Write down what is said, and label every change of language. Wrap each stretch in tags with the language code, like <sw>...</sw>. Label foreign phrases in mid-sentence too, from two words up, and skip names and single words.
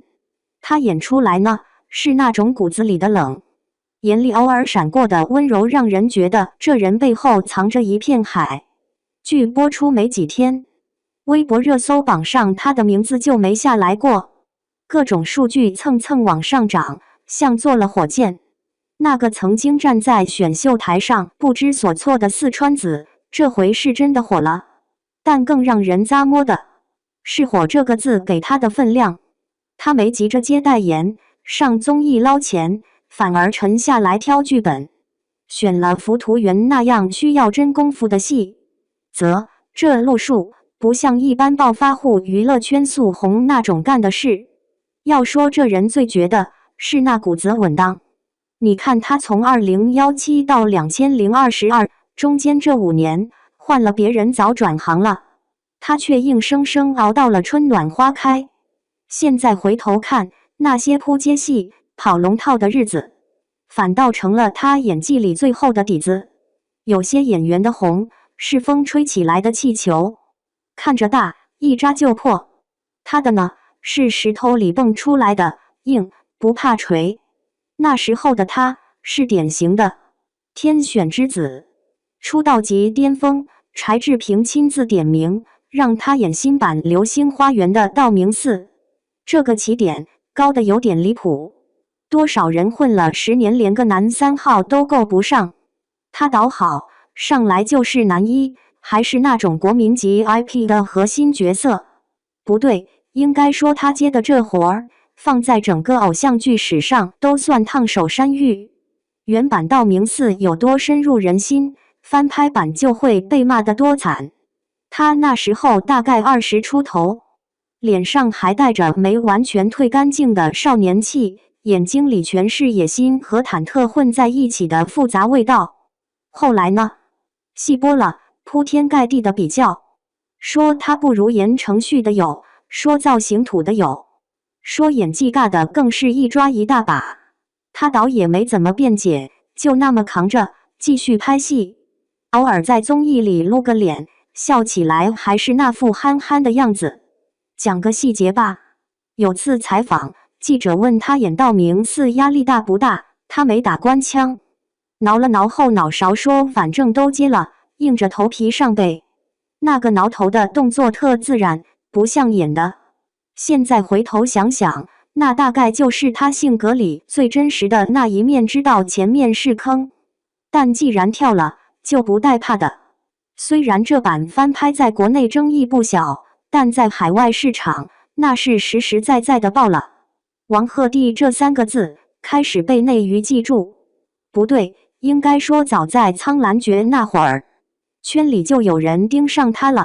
<zh>他演出來呢，是那種骨子裡的冷，眼裡偶爾閃過的溫柔，讓人覺得這人背後藏着一片海。劇播出沒幾天，微博熱搜榜上他的名字就沒下來過，各種數據蹭蹭往上漲，像坐了火箭。那個曾經站在選秀台上不知所措的四川子，這回是真的火了。但更讓人咂摸的是火這個字給他的分量，他沒急着接代言，上綜藝撈錢，反而沉下來挑劇本，選了《浮屠緣》那樣需要真功夫的戲。這路數不像一般暴發戶娛樂圈速紅那種幹的事。要說這人最絕的是那股子穩當。你看他從2017到2022中間這5年，換了別人早轉行了，他卻硬生生熬到了春暖花開。現在回頭看，那些撲街戲、跑龍套的日子，反倒成了他演技裡最厚的底子。有些演員的紅是風吹起來的氣球，看着大，一扎就破。他的呢，是石頭裡蹦出來的，硬，不怕錘。那時候的他是典型的天選之子，出道即巔峰，柴智屏親自點名，讓他演新版《流星花園》的道明寺。這個起點高得有點離譜。多少人混了10年，連個男3號都夠不上。他倒好，上來就是男1，還是那種國民級 IP 的核心角色。不對，應該說他接的這活兒，放在整個偶像劇史上都算燙手山芋。原版道明寺有多深入人心，翻拍版就會被罵得多慘。他那時候大概20出頭，臉上還帶着沒完全褪乾淨的少年氣，眼睛裡全是野心和忐忑混在一起的複雜味道。後來呢？戲播了，鋪天蓋地的比較，說他不如言承旭的有，說造型土的有，說演技尬的更是一抓一大把。他倒也沒怎麼辯解，就那麼扛着繼續拍戲，偶爾在綜藝裡露個臉，笑起來還是那副憨憨的樣子。講個細節吧，有次採訪，記者問他演道明寺壓力大不大，他沒打官腔，撓了撓後腦勺說反正都接了，硬着頭皮上背。那個撓頭的動作特自然，不像演的。現在回頭想想，那大概就是他性格裡最真實的那一面，知道前面是坑，但既然跳了，就不帶怕的。雖然這版翻拍在國內爭議不小，但在海外市場，那是實實在在的爆了。王鶴棣這3個字開始被內娛記住，不對，應該說早在《蒼蘭訣》那會兒，圈裡就有人盯上他了。</zh>